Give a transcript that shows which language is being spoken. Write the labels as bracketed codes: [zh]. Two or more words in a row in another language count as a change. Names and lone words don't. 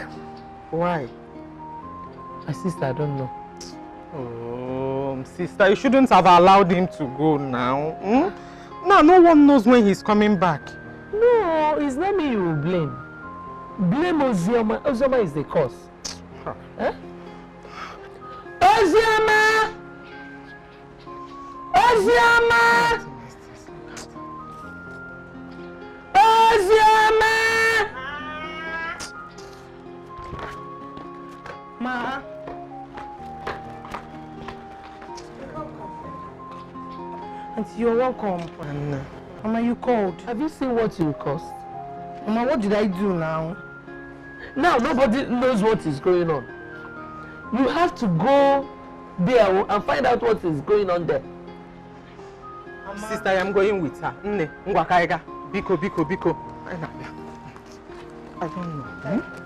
[en] Why? My sister, I don't know. Oh, sister, you shouldn't have allowed him to go now. Now, no one knows when he's coming back. No, it's not me you will blame. Blame Ozioma. Ozioma is the cause. Huh? Ozioma! Ozioma! Ozioma! Ma. Auntie, you're welcome. And, Mama, you called. Have you seen what you caused? Mama, what did I do now? Now nobody knows what is going on. You have to go there and find out what is going on there. Mama. Sister, I am going with her. [ig] Nne, Ngwakaiga. Biko, biko, biko. [en] I don't know.